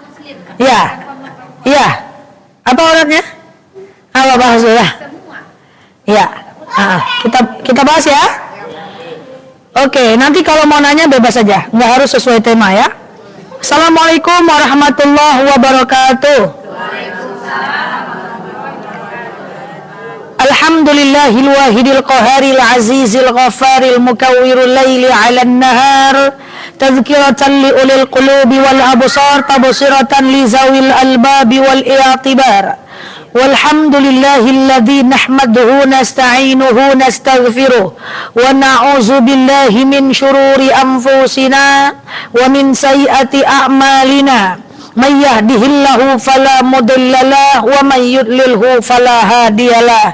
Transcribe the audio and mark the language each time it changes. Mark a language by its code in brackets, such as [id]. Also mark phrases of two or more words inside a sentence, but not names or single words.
[id] Iya. Iya. Apa auratnya? Apa bahas dulu ya? Iya. Kita bahas ya. Oke, nanti kalau mau nanya bebas saja, nggak harus sesuai tema ya. [ar] السلام عليكم ورحمة الله وبركاته. الحمد لله الواحد القهار العزيز الغفار مكور الليل على النهار تذكرة لأولي القلوب والأبصار تبصرة لذوي الألباب والاعتبار. والحمد لله الذي نحمده نستعينه نستغفره ونعوذ بالله من شرور أنفسنا ومن سيئات أعمالنا من يهده الله فلا مضل له ومن يضلل فلا هادي له.